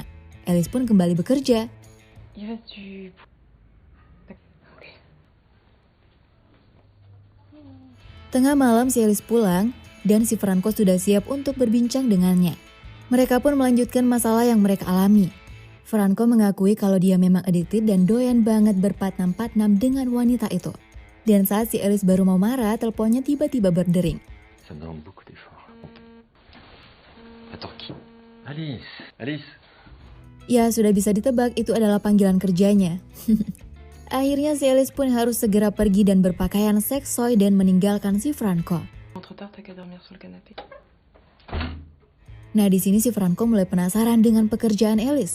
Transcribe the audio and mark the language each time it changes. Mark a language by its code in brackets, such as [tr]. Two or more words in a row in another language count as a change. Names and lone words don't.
[id] Alice pun kembali bekerja. Tengah malam si Alice pulang dan si Franco sudah siap untuk berbincang dengannya. Mereka pun melanjutkan masalah yang mereka alami. Franco mengakui kalau dia memang addicted dan doyan banget berpatnam-patnam dengan wanita itu. Dan saat si Alice baru mau marah, teleponnya tiba-tiba berdering. [fr] Ça me demande beaucoup d'efforts. Attends, qui? Alice, Alice. [id] Ya sudah bisa ditebak itu adalah panggilan kerjanya. Akhirnya si Alice pun harus segera pergi dan berpakaian seksoy dan meninggalkan si Franco. Nah di sini si Franco mulai penasaran dengan pekerjaan Alice.